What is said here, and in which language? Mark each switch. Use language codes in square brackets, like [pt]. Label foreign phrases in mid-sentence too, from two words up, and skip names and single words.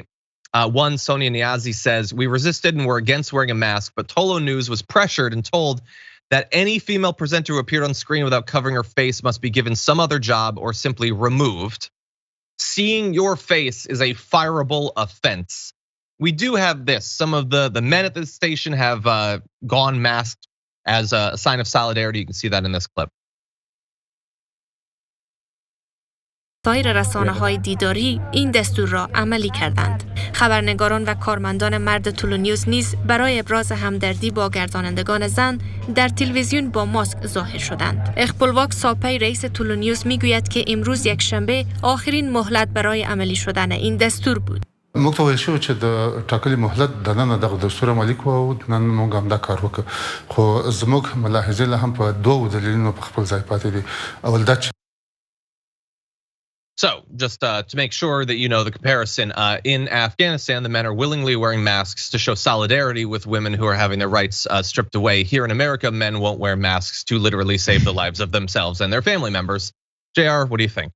[en] One, Sonia Niazi, says, "We resisted and were against wearing a mask, but Tolo News was pressured and told that any female presenter who appeared on screen without covering her face must be given some other job or simply removed. Seeing your face is a fireable offense." We do have this. Some of the men at this station have gone masked as a sign of solidarity. You can see that in this clip. [fa] سایر رسانه‌های دیداری این دستور را عملی کردند. خبرنگاران و کارمندان مرد تولو نیوز نیز برای ابراز همدردی با گردانندگان زن در تلویزیون با ماسک ظاهر شدند. اخپلواک ساپی رئیس تولو نیوز میگوید که امروز یکشنبه آخرین مهلت برای عملی شدن این دستور بود. [ps] موږ ته ویل شوی چې د ټاکلي مهلت د نن دغه دستور عملي کوو او نن موږ هم دا کار وکړو خو زموږ ملاحظې لا هم په دوو دلیلونو په خپل ځای پاتې دي. اول دا چې [en] So just to make sure that you know the comparison, in Afghanistan, the men are willingly wearing masks to show solidarity with women who are having their rights stripped away. Here in America, men won't wear masks to literally save the lives of themselves and their family members. JR, what do you think?